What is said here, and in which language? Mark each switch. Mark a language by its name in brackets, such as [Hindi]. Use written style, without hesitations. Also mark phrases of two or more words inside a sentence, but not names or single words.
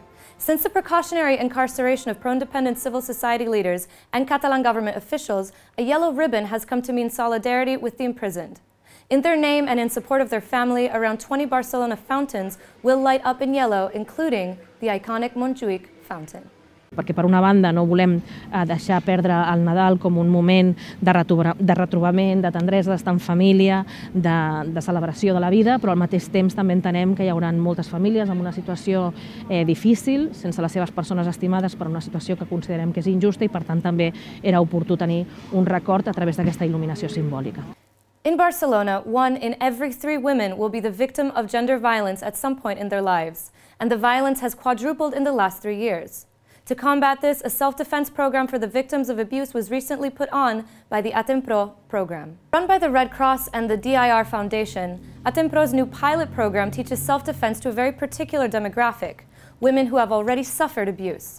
[English] Since the precautionary incarceration of pro-independent civil society leaders and Catalan government officials, a yellow ribbon has come to mean solidarity with the imprisoned. In their name and in support of their family, around 20 Barcelona fountains will light up in yellow, including the iconic Montjuïc fountain. [Catalan] Perquè per una banda no volem deixar perdre el Nadal com un moment de retrobament, de tendresa, d'estar en família, de celebració de la vida, però al mateix temps també entenem que hi haurà moltes famílies en una situació difícil, sense les seves persones estimades, per una situació que considerem que és injusta i per tant també era oportú tenir un record a través d'aquesta il·luminació simbòlica. [English] In Barcelona, 1 in every 3 women will be the victim of gender violence at some point in their lives, and the violence has quadrupled in the last 3 years. To combat this, a self-defense program for the victims of abuse was recently put on by the Atempro program. Run by the Red Cross and the DIR Foundation, Atempro's new pilot program teaches self-defense to a very particular demographic, women who have already suffered abuse.